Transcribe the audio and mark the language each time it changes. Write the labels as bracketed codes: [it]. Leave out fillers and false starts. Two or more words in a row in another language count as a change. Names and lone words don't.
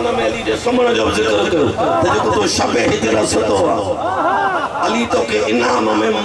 [sd] में अली जे सुमण जो जिक्र कयो त जेको तो शबे हिजरा सुतो अली तो के इनाम में